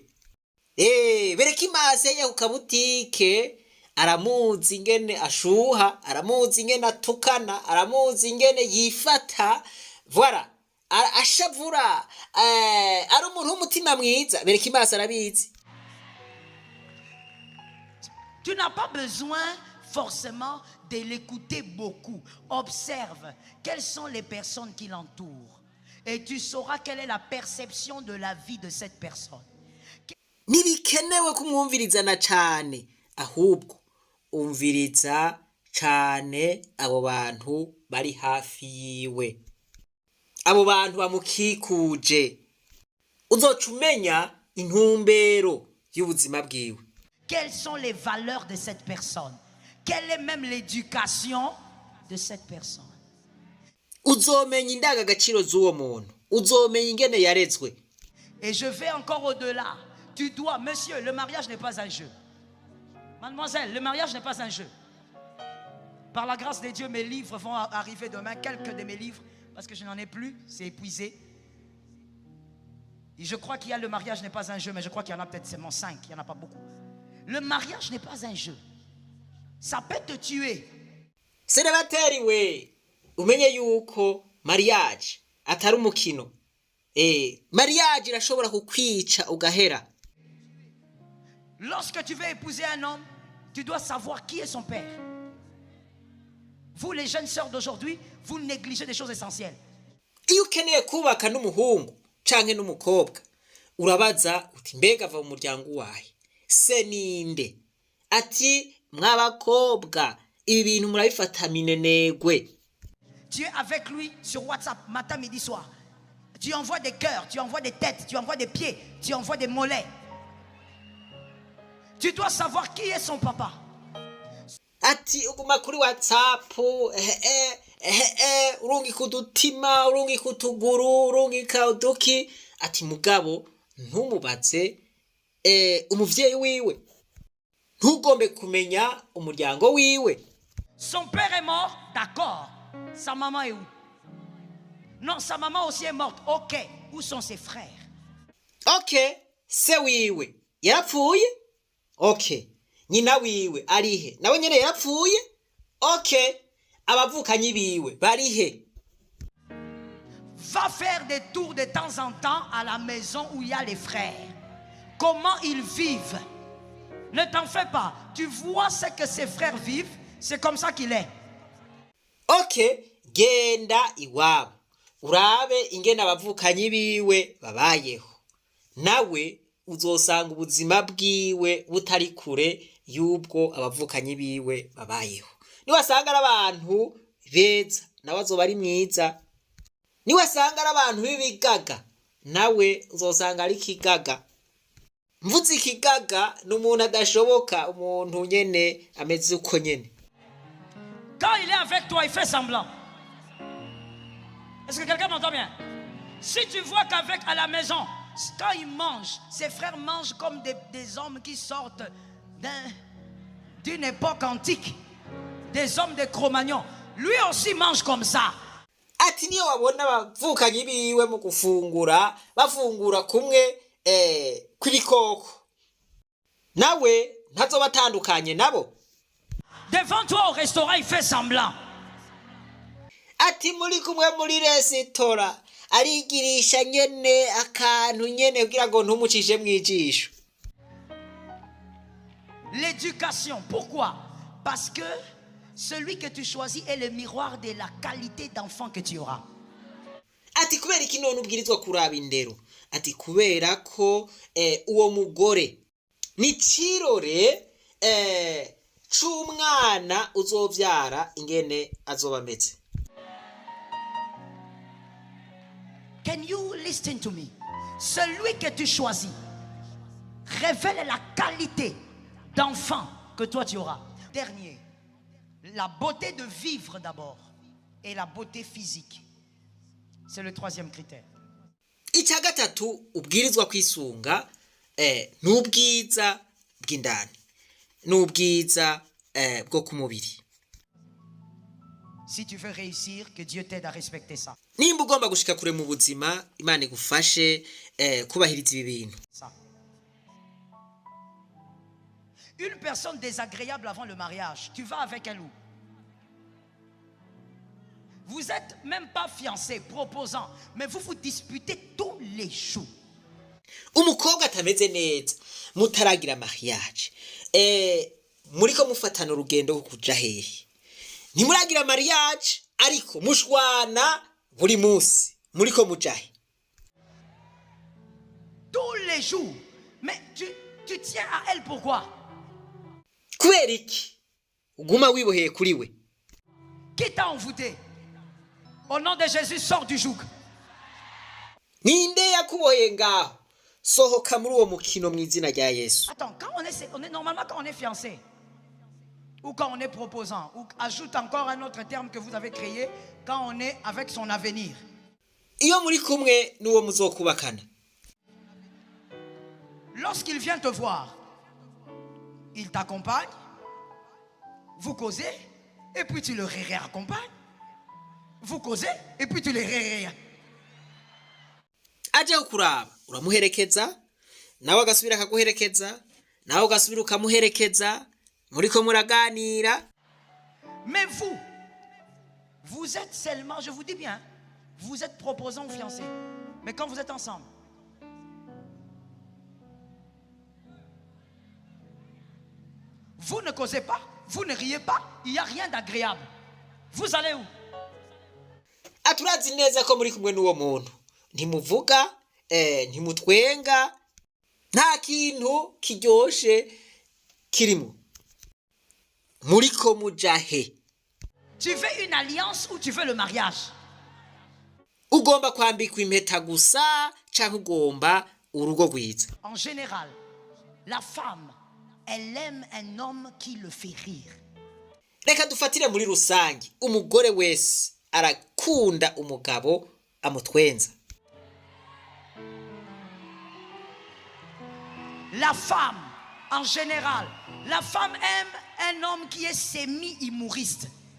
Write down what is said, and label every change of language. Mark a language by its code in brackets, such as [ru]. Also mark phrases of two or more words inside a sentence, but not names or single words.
[rn] Bereka imasi ya ku kabutike, aramuzi ingene ashuha, aramuzi ingene atukana, aramuzi ingene yifata, voilà ashavura, ari umuntu w'umutima mwiza, bereka imasi arabizi. [fr] Tu n'as pas besoin forcément de l'écouter beaucoup. Observe quelles sont les personnes qui l'entourent et tu sauras quelle est la perception de la vie de cette personne. [rn] Ntibikenewe kumwumvirizana cane, ahubwo umviriza cane abo bantu bari hafi yiwe, abo bantu bamukikuje, uzoca umenya intumbero y'ubuzima bwiwe. [fr] Quelles sont les valeurs de cette personne? Quelle est même l'éducation de cette personne? [rn] Uzomenya indangagaciro z'uwo muntu, uzomenya ingene yarezwe. [fr] Et je vais encore au-delà. Tu dois, monsieur, le mariage n'est pas un jeu. Mademoiselle, le mariage n'est pas un jeu. Par la grâce de Dieu, mes livres vont arriver demain, quelques de mes livres, parce que je n'en ai plus, c'est épuisé. Et je crois qu'il y a le mariage n'est pas un jeu, mais je crois qu'il y en a peut-être seulement 5, il n'y en a pas beaucoup. Le mariage n'est pas un jeu. Ça peut te tuer. [rn] Célibataire we, umenye yuko mariage atari umukino. Mariage irashobora kukwica ugahera. [fr] Lorsque tu veux épouser un homme, tu dois savoir qui est son père. Vous les jeunes sœurs d'aujourd'hui, vous négligez des choses essentielles. [rn] Iyo ukeneye kubaka n'umuhungu canke n'umukobwa, urabaza uti mbega ava mu muryango wahe? Se ninde? Ati mwabakobwa ibi bintu murabifata minenegwe. [fr] Tu es avec lui sur WhatsApp matin, midi, soir. Tu envoies des cœurs, tu envoies des têtes, tu envoies des pieds, tu envoies des mollets. Tu dois savoir qui est son papa. [rn] Ati uguma kuri WhatsApp, urungika udutima, urungika utuguru, urungika uduki. Ati mugabo ntumubaze umuvyeyi wiwe, ntugombe kumenya umuryango wiwe. [fr] Son père est mort, d'accord. Sa maman est où? Non, sa maman aussi est morte. Ok, où sont ses frères? [rn] Ok, se wiwe yarapfuye. Ok, nyina wiwe arihe? Nawe nyene yarapfuye. Ok, abavukanyi biwe barihe? [fr] Va faire des tours de temps en temps à la maison où il y a les frères. Comment ils vivent? Ne t'en fais pas. Tu vois ce que ses frères vivent, c'est comme ça qu'il est. [rn] Ok, genda iwabo, urabe ingene abavukanyi biwe babayeho. Nawe uzosanga ubuzima bwiwe butari kure y'ubwo abavukanyi biwe babayeho. Niwasanga ari abantu beza, nawe azoba ari mwiza. Niwasanga ari abantu b'ibigaga, nawe uzosanga ari kigaga. Mvuze ikigaga n'umuntu adashoboka, umuntu nyene ameze uko nyene. [fr] Quand il est avec toi, il fait semblant. Est-ce que quelqu'un m'entend bien? Si tu vois qu'avec à la maison, quand il mange, ses frères mangent comme des hommes qui sortent d'une époque antique, des hommes de Cro-Magnon. Lui aussi mange comme ça. [rn] Ati niyo wabona abavukanyi biwe mu gufungura, bafungura kumwe kw'ibikoko, nawe ntazobatandukanye nabo. [fr] Devant toi au restaurant, il fait semblant. [rn] Ati muri kumwe muri resitora, arigirisha nyene akantu nyene kugira ngo ntumucishe mwijisho. [fr] L'éducation, pourquoi? Parce que celui que tu choisis est le miroir de la qualité d'enfant que tu auras. [rn] Ati kubera iki none ubwirizwa kuraba indero? Ati kubera ko uwo mugore ni cirore c'umwana uzovyara ingene azoba ameze. [en] Can you listen to me? [fr] Celui que tu choisis révèle la qualité d'enfant que toi tu auras. Dernier, la beauté de vivre d'abord et la beauté physique. C'est le troisième critère. [rn] Icya gatatu ubwirizwa kwisunga n'ubwiza bw'indani n'ubwiza bwo ku mubiri. [fr] Si tu veux réussir, que Dieu t'aide à respecter ça. [rn] Nimba ugomba gushika kure mu buzima, Imana igufashe kubahiriza ibi bintu. [fr] Ça. Une personne désagréable avant le mariage, tu vas avec elle où? Vous n'êtes même pas fiancés, proposants, mais vous vous disputez tous les jours. [rn] Umukobwa atameze neza mutaragira mariage, muriko mufatana urugendo rwo kuja hehe. Ntimuragira mariage ariko mushwana buri munsi muriko mujahe. [fr] Tous les jours. Mais tu tiens à elle pourquoi? [rn] Kubera iki uguma wiboheye kuri we? [fr] Qui t'a envoûté? Au nom de Jésus, sors du joug. [rn] Ninde yakuboheye ngaho? Sohoka muri uwo mukino mu izina rya Yesu. [fr] Attends, quand on est normalement quand on est fiancé ou quand on est proposant, ou ajoute encore un autre terme que vous avez créé, quand on est avec son avenir. [rn] Iyo muri kumwe n'uwo muzokubakana. [fr] Lorsqu'il vient te voir, il t'accompagne, vous causez, et puis tu le réaccompagnes. Vous causez, et puis tu le réaccompagnes. [rn] Aje ukuraba uramuherekeza nawe agasubira akaguherekeza nawe ugasubira ukamuherekeza muriko muraganira. [fr] Mais vous êtes seulement, je vous dis bien, vous êtes proposant ou fiancé. Mais quand vous êtes ensemble, vous ne causez pas, vous ne riez pas, il n'y a rien d'agréable. Vous allez où? [rn] Aturazi neza ko muri kumwe n'uwo muntu ntimuvuga ntimutwenga nta kintu kiryoshe kirimo. Muriko mujahe. [fr] Tu veux une alliance ou tu veux le mariage? [rn] Ugomba kwambikwa impeta gusa canke ugomba urugo rwiza. [fr] En général, la femme, elle aime un homme qui le fait rire. [rn] Reka dufatire muri rusange, umugore wese arakunda umugabo amutwenza. [fr] La femme, en général, la femme aime un homme qui est semi-humoriste.